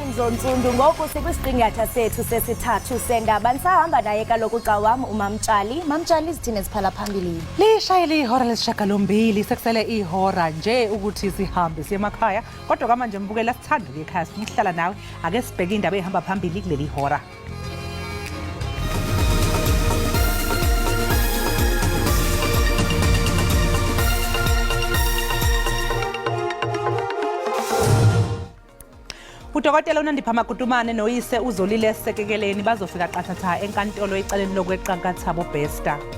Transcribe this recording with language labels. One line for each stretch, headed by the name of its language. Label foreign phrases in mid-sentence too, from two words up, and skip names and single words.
Xhosa: Ntsundu ngoku sikwisiqingatha sethu sesithathu sendaba nisahamba naye kaloku xa wam uMamtshali. Mamtshali izithini eziphala phambili?
Zulu: Lishayile ihora lesishiyagalombili sekusele ihora nje ukuthi sihambe siye emakhaya. Kodwa kamanje mbukela sithanda ukuya ekhaya sihlala nawe. Ake sibheke indaba ehamba phambili kuleli hora. Udokotela uNandipha Makutumane noyise uZolile Sekekeleni bazofika qathatha enkantolo ecaleni lokweqakatha boBesta.